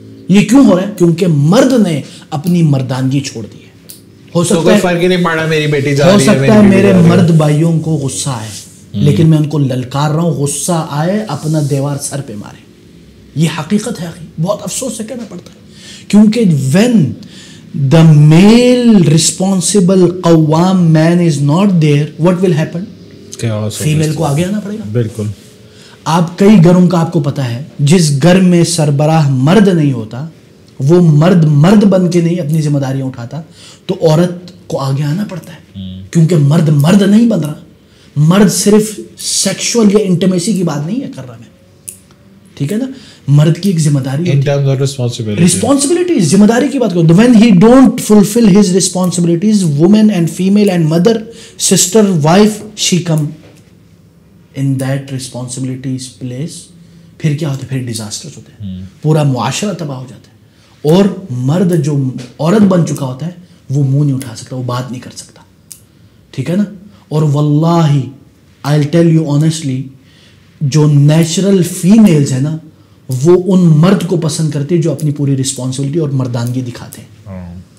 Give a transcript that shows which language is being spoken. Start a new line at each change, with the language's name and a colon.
Urdu: یہ کیوں ہو رہا ہے؟ کیونکہ مرد نے اپنی مردانگی چھوڑ دی ہے. ہو سکتا ہے فرق نہیں پڑا, میری بیٹی جا رہی ہے, ہو سکتا ہے میرے مرد بھائیوں کو غصہ آئے, لیکن میں ان کو للکار رہا ہوں, غصہ آئے اپنا دیوار سر پہ مارے. یہ حقیقت ہے اخی, بہت افسوس سے کہنا پڑتا ہے.
English: کیونکہ when the male responsible قوام man is not there, what will happen?
Urdu: Female کو آگے آنا پڑے گا. بالکل. آپ کئی گھروں کا آپ کو پتا ہے جس گھر میں سربراہ مرد نہیں ہوتا, وہ مرد بن کے نہیں اپنی ذمہ داریاں اٹھاتا, تو عورت کو آگے آنا پڑتا ہے. کیونکہ مرد نہیں بن رہا. مرد صرف سیکشول یا انٹیمیسی کی بات نہیں ہے کر رہا میں, ٹھیک ہے نا. مرد کی ایک ذمہ داری رسپانسبلٹی, ذمہ داری کی بات کرو.
English: when he don't fulfill his responsibilities, women and female and mother, sister, wife, she come in that responsibilities place.
Urdu: پھر کیا ہوتا ہے؟ پھر ڈیزاسٹرز ہوتے ہیں, پورا معاشرہ تباہ ہو جاتا ہے. اور مرد جو عورت بن چکا ہوتا ہے وہ منہ نہیں اٹھا سکتا, وہ بات نہیں کر سکتا, ٹھیک ہے نا. اور واللہ
English: I'll tell you honestly,
Urdu: جو نیچرل فیمیلز ہیں نا وہ ان مرد کو پسند کرتے جو اپنی پوری رسپانسبلٹی اور مردانگی دکھاتے ہیں.